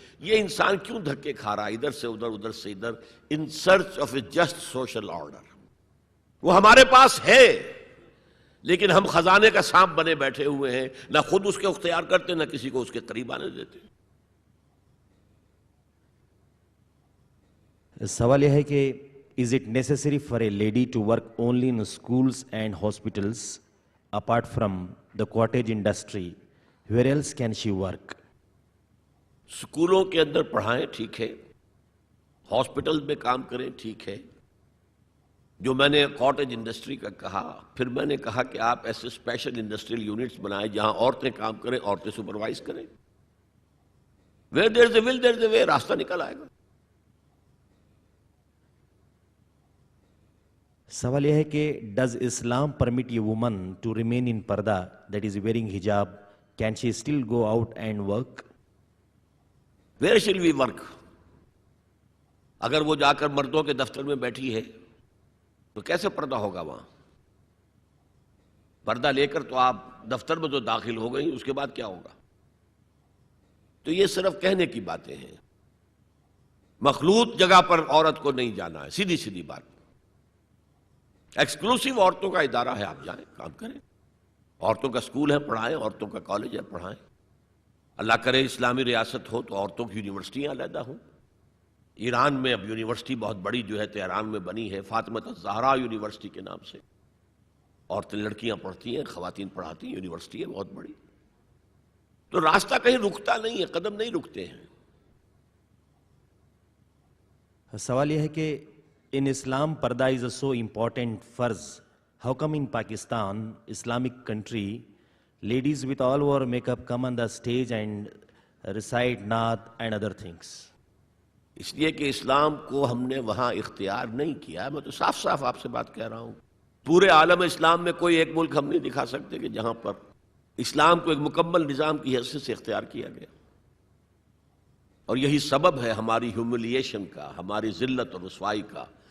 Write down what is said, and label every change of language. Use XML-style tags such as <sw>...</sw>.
<ur>یہ انسان کیوں دھکے کھا رہا ہے ادھر سے ادھر ادھر سے ادھر،</ur> <en>In search of a just social order?</en> <ur>وہ ہمارے پاس ہے، لیکن ہم خزانے کا سانپ بنے بیٹھے ہوئے ہیں، نہ خود اس کے اختیار کرتے نہ کسی کو اس کے قریب آنے دیتے. سوال یہ ہے کہ</ur> <en>is it necessary for a lady to work only in schools and hospitals apart from the cottage industry? Where else can she work?</en> <ur>اسکولوں کے اندر پڑھائیں ٹھیک ہے، ہاسپٹل میں کام کریں ٹھیک ہے. جو میں نے کاٹیج انڈسٹری کا کہا، پھر میں نے کہا کہ آپ ایسے اسپیشل انڈسٹریل یونٹس بنائیں جہاں عورتیں کام کریں، عورتیں سپروائز کریں.</ur> <en>Where there is a will, there is a way.</en> <ur>راستہ نکل آئے گا. سوال یہ ہے کہ</ur> <en>does Islam permit a woman to remain in parda, that is wearing hijab? Can she still go out and work? Where shall we work?</en> <ur>اگر وہ جا کر مردوں کے دفتر میں بیٹھی ہے تو کیسے پردہ ہوگا وہاں؟ پردہ لے کر تو آپ دفتر میں تو داخل ہو گئی، اس کے بعد کیا ہوگا؟ تو یہ صرف کہنے کی باتیں ہیں. مخلوط جگہ پر عورت کو نہیں جانا ہے، سیدھی سیدھی بات. ایکسکلوسیو عورتوں کا ادارہ ہے، آپ جائیں کام کریں. عورتوں کا سکول ہے، پڑھائیں. عورتوں کا کالج ہے، پڑھائیں. اللہ کرے اسلامی ریاست ہو تو عورتوں کی یونیورسٹیاں علیحدہ ہوں. ایران میں اب یونیورسٹی بہت بڑی جو ہے تہران میں بنی ہے، فاطمہ الزہرا یونیورسٹی کے نام سے. عورتیں لڑکیاں پڑھتی ہیں، خواتین پڑھاتی ہیں، یونیورسٹی ہے بہت بڑی. تو راستہ کہیں رکتا نہیں ہے، قدم نہیں رکتے ہیں. سوال یہ ہے کہ</ur> <en>in Islam parda is a so important farz. How come in Pakistan, Islamic country, ladies with all over makeup come on the stage and recite naat and other things?</en> <ur>اس لیے کہ اسلام کو ہم نے وہاں اختیار نہیں کیا. میں تو صاف صاف آپ سے بات کہہ رہا ہوں. پورے عالم اسلام میں کوئی ایک ملک ہم نہیں دکھا سکتے کہ جہاں پر اسلام کو ایک مکمل نظام کی حیثیت سے اختیار کیا گیا. اور یہی سبب ہے ہماری ہیوملیشن کا، ہماری ذلت اور رسوائی کا.</ur>